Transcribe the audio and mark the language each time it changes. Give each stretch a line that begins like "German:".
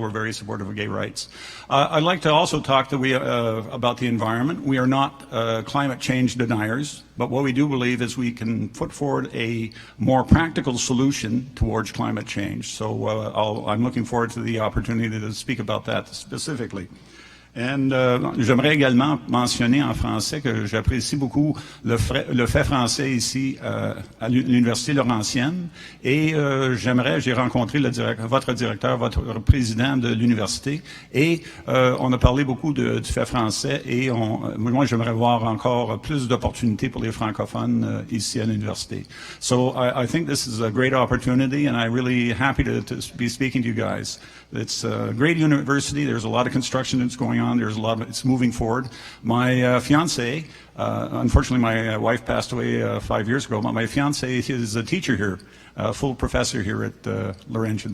English: We're very supportive of gay rights. I'd like to also talk about the environment. We are not climate change deniers, but what we do believe is we can put forward a more practical solution towards climate change. So I'm looking forward to the opportunity to speak about that specifically.
French: And j'aimerais également mentionner en français que j'apprécie beaucoup le fait français ici à l'Université Laurentienne, et j'ai rencontré votre directeur, votre président de l'université, et on a parlé beaucoup du fait français, et moi j'aimerais voir encore plus d'opportunités pour les francophones ici à l'université.
English: So I think this is a great opportunity, and I'm really happy to be speaking to you guys. It's a great university. There's a lot of construction that's going on. There's a lot of it's moving forward. My fiance, unfortunately, my wife passed away 5 years ago. But my fiance is a teacher here, a full professor here at Laurentian.